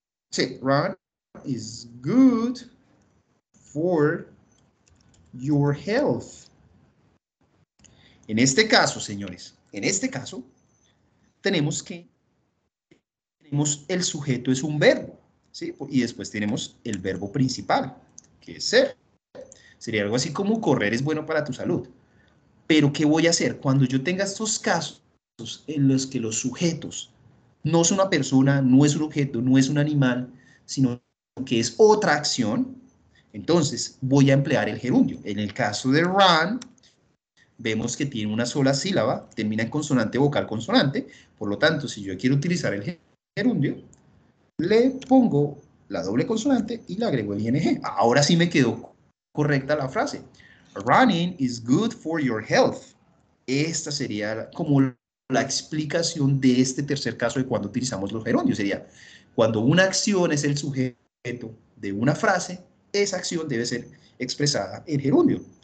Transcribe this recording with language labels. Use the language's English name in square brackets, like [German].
[English] Sí, Ron is good for your health. [Spanish] En este caso, señores, tenemos el sujeto es un verbo, ¿sí? Y después tenemos el verbo principal, que es ser. Sería algo así como correr es bueno para tu salud. Pero ¿qué voy a hacer? Cuando yo tenga estos casos en los que los sujetos no es una persona, no es un objeto, no es un animal, sino que es otra acción, entonces voy a emplear el gerundio. En el caso de run, vemos que tiene una sola sílaba, termina en consonante, vocal, consonante. Por lo tanto, si yo quiero utilizar el gerundio, le pongo la doble consonante y le agrego el ing. Ahora sí me quedó correcta la frase. [English] Running is good for your health. [Spanish] Esta sería como la explicación de este tercer caso de cuando utilizamos los gerundios. Sería cuando una acción es el sujeto de una frase, esa acción debe ser expresada en gerundio.